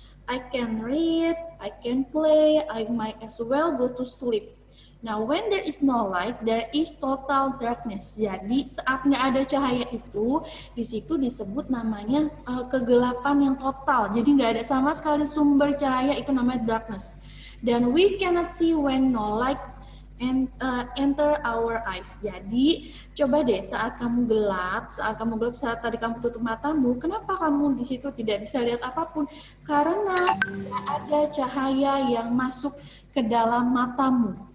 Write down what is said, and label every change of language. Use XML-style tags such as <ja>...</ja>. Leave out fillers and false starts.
<en>I can read, I can play, I might as well go to sleep. Now, when there is no light, there is total darkness.</en> <id>Jadi, saat nggak ada cahaya itu, di situ disebut namanya kegelapan yang total. Jadi, nggak ada sama sekali sumber cahaya, itu namanya darkness.</id> <en>Dan we cannot see when no light enter our eyes.</en> <id>Jadi, coba deh saat kamu gelap, saat tadi kamu tutup matamu, kenapa kamu di situ tidak bisa lihat apapun? Karena tidak ada cahaya yang masuk ke dalam matamu.</id>